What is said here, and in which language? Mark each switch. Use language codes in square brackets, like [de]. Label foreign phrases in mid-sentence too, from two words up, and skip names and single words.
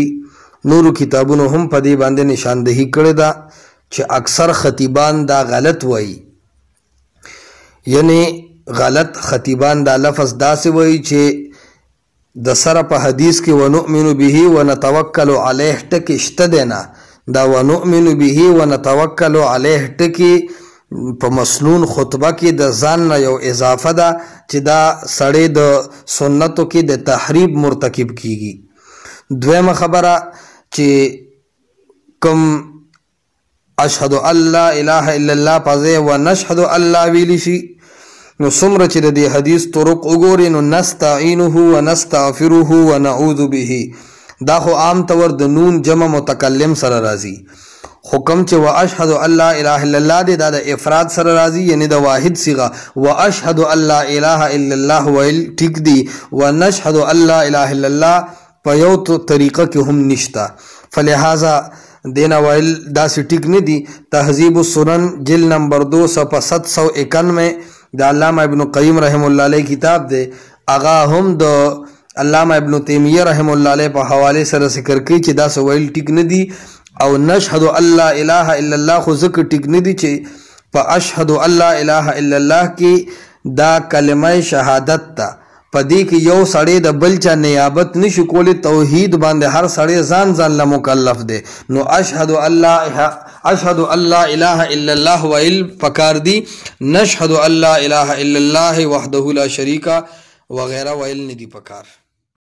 [ps] نورو کتابونو هم په دې باندې نشاندهي کړې ده چې اکثر خطیبان دا غلط وایي، یعنی غلط خطیبان دا لفظ داسې وایي چې د سره په حدیث کې [ar] ونؤمن به ونتوکل علیه [ps] ټکې شته دی نه، دا [ar] ونؤمن به ونتوکل علیه [ps] ټکي په مسنون خطبه کې د ځان نه یو اضافه ده چې دا سړی د سنتو کې د تحریب مرتکب کیږي. دویمه خبره چې کوم [ar] اشهد ان لا اله الا الله [ps] پځې [ar] ونشهد ان لا [ps] ویلی شي نو څومره چې د دې حدیث طرق وګوري نو [ar] نستعینه ونستغفره ونعوذ به [ps] دا خو عام طور د نون جمع متکلم سره راځي، خو کوم چې [ar] واشهد ان لا اله الا الله [ps] دی دا د افراد سره راځي، یعنی د واحد صیغه [ar] واشهد ان لا اله الا الله [ps] ویل ټیک دی، [ar] ونشهد ان لا اله الا الله [ps] په یو طریقه کې هم نشته، فلہذا دینا ویل داسې ټیک نه دی. تهذیب السنن جلد نمبر 2 صفحه 791 د علامه ابن قیم [ar] رحم الله علیه [ps] کتاب دی، هغه هم د علامہ ابن تیمیہ [ar] رحم اللہ علیہ [ps] په حوالے سره ذکر کوي چې دا سویل ټیک نه دی. او [ar] نشهد ان لا اله الا الله [ps] خو ذکر ټیک نه دی چې په [ar] اشهد ان لا اله الا الله [ps] کې دا کلمه شهادت ته په دې کې یو سړی د بل چا نیابت نشي کولی، توحید باندې هر سړی ځان ځان له مکلف دی. [ar] نو اشهد ان لا اله الا الله [ps] ویل پکار دی، [ar] نشهد ان لا اله الا الله وحده لا شریک وغیرہ [ps] ویل نه دی پکار.